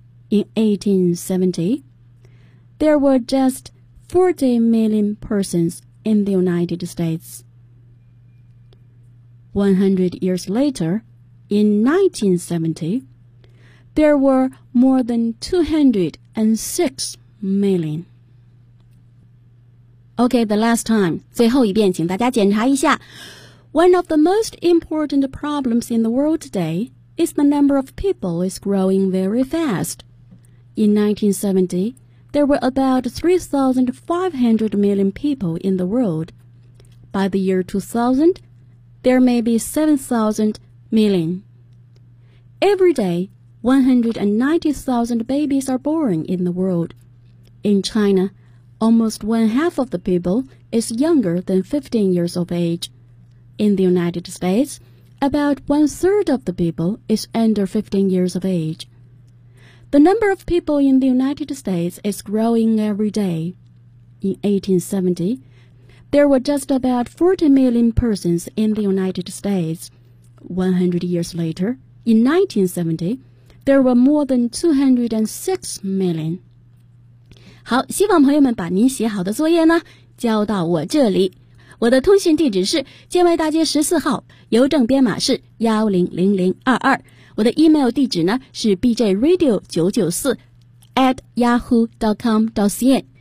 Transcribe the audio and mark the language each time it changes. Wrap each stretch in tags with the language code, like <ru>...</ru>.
<en>In 1870, there were just 40 million persons in the United States. 100 years later, in 1970, there were more than 206 million. OK, the last time.</en> <zh>最后一遍，请大家检查一下。</zh> <en>One of the most important problems in the world today is the number of people is growing very fast. In 1970, there were about 3,500 million people in the world. By the year 2000, there may be 7,000 million. Every day, 190,000 babies are born in the world. In China, almost one half of the people is younger than 15 years of age. In the United States, about one third of the people is under 15 years of age. The number of people in the United States is growing every day. In 1870, there were just about 40 million persons in the United States. 100 years later, in 1970, there were more than 206 million.</en> <zh>好，希望朋友们把您写好的作业呢，交到我这里。我的通信地址是建外大街14号，邮政编码是100022。我的 email 地址呢是 bjradio994@yahoo.com.cn。</zh>